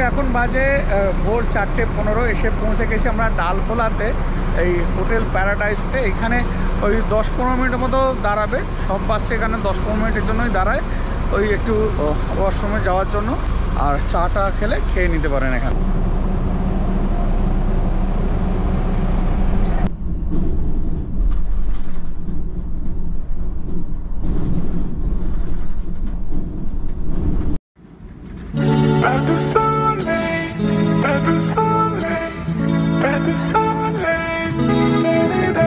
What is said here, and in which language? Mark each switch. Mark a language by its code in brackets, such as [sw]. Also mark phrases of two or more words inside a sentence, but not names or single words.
[bn] বাজে ভোর 4:15, এসে পৌঁছে গেছি আমরা ডালখোলাতে, এই হোটেল প্যারাডাইসতে। এখানে ওই 10-15 মিনিটের মতো দাঁড়াবে, সব বাস এখানে 10-15 মিনিটের জন্যই দাঁড়ায়, ওই একটু ওয়াশরুমে যাওয়ার জন্য। আর চাটা খেলে খেয়ে নিতে পারেন এখানে। [fr] Pas de soleil, pas de soleil, pas de soleil, la-la-la.